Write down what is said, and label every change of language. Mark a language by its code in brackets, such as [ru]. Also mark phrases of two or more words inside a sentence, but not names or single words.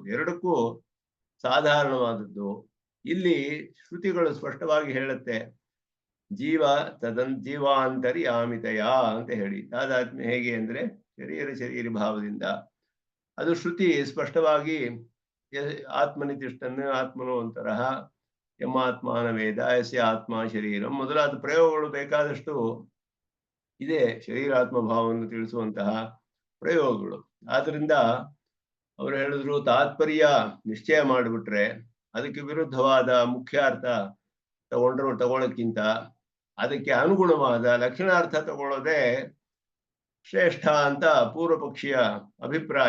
[kn] ಎರಡಕ್ಕೂ ಸಾಧಾರಣವಾದದ್ದು. ಇಲ್ಲಿ ಶ್ರುತಿಗಳು ಸ್ಪಷ್ಟವಾಗಿ ಹೇಳುತ್ತೆ, ಜೀವಾಂತರ್ಯಾಮಿತಯ ಅಂತ ಹೇಳಿ. ತಾದಾತ್ಮ್ಯ ಹೇಗೆ ಅಂದ್ರೆ ಶರೀರ ಭಾವದಿಂದ. ಅದು ಶ್ರುತಿ ಸ್ಪಷ್ಟವಾಗಿ [sa] ಆತ್ಮನಿತಿಷ್ಠನ್ನು ಆತ್ಮನೋ ಅಂತರಹ ಯಮಾತ್ಮಾನ ವೇದ ಯಸ್ಯ ಆತ್ಮ ಶರೀರಂ [kn] ಮೊದಲಾದ ಪ್ರಯೋಗಗಳು ಬೇಕಾದಷ್ಟು ಇದೆ, ಶರೀರಾತ್ಮ ಭಾವವನ್ನು ತಿಳಿಸುವಂತಹ ಪ್ರಯೋಗಗಳು. ಆದ್ರಿಂದ ಅವರು ಹೇಳಿದ್ರು ತಾತ್ಪರ್ಯ ನಿಶ್ಚಯ ಮಾಡಿಬಿಟ್ರೆ ಅದಕ್ಕೆ ವಿರುದ್ಧವಾದ ಮುಖ್ಯಾರ್ಥ ತಗೊಳ್ಳೋಕ್ಕಿಂತ ಅದಕ್ಕೆ ಅನುಗುಣವಾದ ಲಕ್ಷಣಾರ್ಥ ತಗೊಳ್ಳೋದೇ ಶ್ರೇಷ್ಠ ಅಂತ ಪೂರ್ವ ಪಕ್ಷಿಯ ಅಭಿಪ್ರಾಯ.